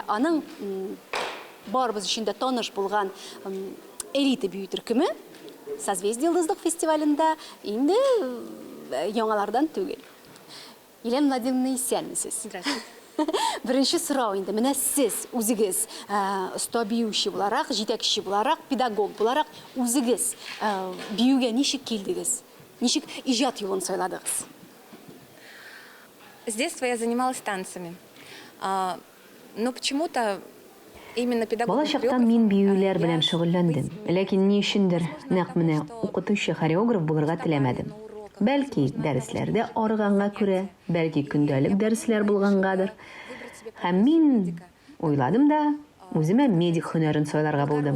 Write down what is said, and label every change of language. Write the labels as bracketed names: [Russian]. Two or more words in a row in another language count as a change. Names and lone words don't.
[Tatar] Аның барыбыз өчен дә таныш булган элита бию төркеме Созвездие йолдызлык фестивалендә инде яңалардан түгел. Елена Владимировна, исәнмесез? Здравствуйте. Беренче сорау инде, менә сез үзегез оста биюче буларак, җитәкче буларак, педагог буларак үзегез биюгә ничек килдегез? Ничек иҗат юлын сайладыгыз? [Russian] С детства я занималась танцами. Но почему-то именно педагог. [Tatar] Балачактан мин биюләр белән шөгыльләндем. Ләкин ни өчендер нәкъ менә укытучы хореограф булырга теләмәдем. Бәлки дәресләрдә арыганга күрә, бәлки көндәлек дәресләр булгангадыр. Һәм мин уйладым да, үземә медик һөнәрен сайларга булдым.